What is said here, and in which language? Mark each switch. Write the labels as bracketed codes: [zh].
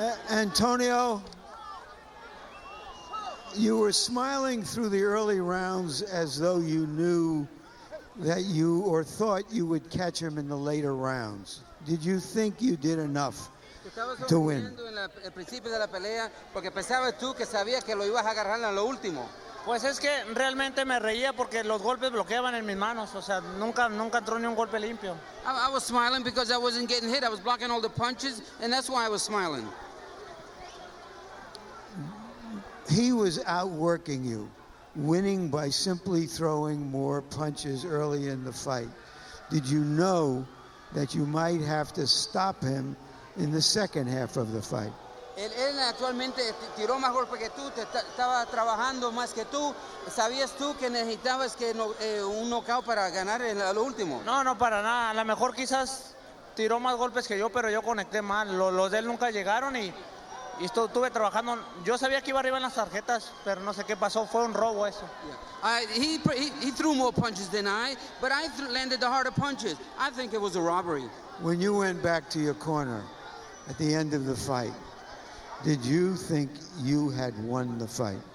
[en] Antonio, you were smiling through the early rounds as though you knew that you, or thought you would catch him in the later rounds. Did you think you did enough to win? [es] Al principio de la pelea, porque pensabas tú que sabías que lo ibas a agarrar en lo último. Pues es que realmente me reía porque los golpes bloqueaban en mis manos, o sea, nunca entró ni un golpe limpio. [en] I was smiling because I wasn't getting hit. I was blocking all the punches, and that's why I was smiling. He was outworking you, winning by simply throwing more punches early in the fight. Did you know that you might have to stop him in the second half of the fight? [es] Él actualmente tiró más golpes que tú, estaba trabajando más que tú. ¿Sabías tú que necesitabas un knockout para ganar en lo último? No, para nada. A lo mejor quizás tiró más golpes que yo, pero yo conecté mal. Los de él nunca llegaron y estuve trabajando. Yo sabía que iba arriba en las tarjetas, pero no sé qué pasó. Fue un robo eso. [en] He threw more punches than I, but I landed the harder punches. I think it was a robbery. When you went back to your corner at the end of the fight, did you think you had won the fight?